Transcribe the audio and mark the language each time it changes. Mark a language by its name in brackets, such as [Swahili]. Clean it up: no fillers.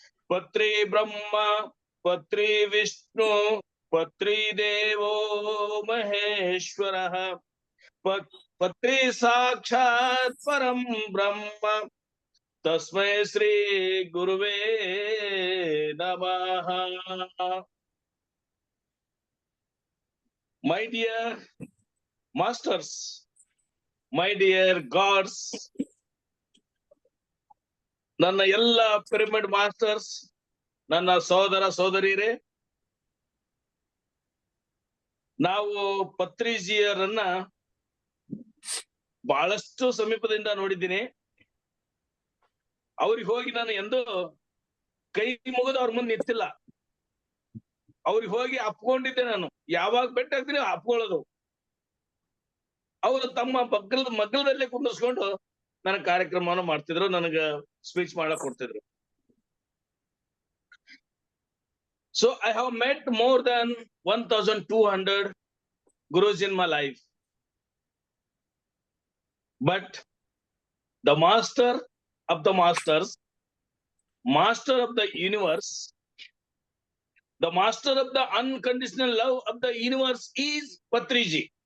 [Sanskrit] पत्री ब्रह्मा पत्री विष्णु पत्री देवो महेश्वरः, पत्री साक्षात् परम ब्रह्म, तस्मै श्री गुरुवे नमः। [English] My dear masters, my dear gods, [Kannada] ನನ್ನ ಎಲ್ಲ ಪಿರಮಿಡ್ ಮಾಸ್ಟರ್ಸ್, ನನ್ನ ಸಹೋದರ ಸಹೋದರಿಯರೇ, ನಾವು ಪತ್ರಿಜಿಯರನ್ನ ಬಹಳಷ್ಟು ಸಮೀಪದಿಂದ ನೋಡಿದ್ದೀನಿ. ಅವ್ರಿಗೆ ಹೋಗಿ ನಾನು ಎಂದೂ ಕೈ ಮುಗಿದು ಅವ್ರ ಮುಂದೆ ನಿಂತಿಲ್ಲ. ಅವ್ರಿಗೆ ಹೋಗಿ ಅಪ್ಕೊಂಡಿದ್ದೆ. ನಾನು ಯಾವಾಗ ಬೆಟ್ಟ ಆಗ್ತೀನಿ ಅಪ್ಕೊಳ್ಳೋದು. ಅವರು ತಮ್ಮ ಮಗ್ಗಲದಲ್ಲೇ ಕುಂದರ್ಸ್ಕೊಂಡು ನನ್ನ ಕಾರ್ಯಕ್ರಮವನ್ನು ಮಾಡ್ತಿದ್ರು, ನನಗ ಸ್ಪೀಚ್ ಮಾಡಕ್ ಕೊಡ್ತಿದ್ರು. [English] So I have met more than 1200 gurus in my life. But the master of the masters, master of the universe, the master of the unconditional love of the universe is Patriji.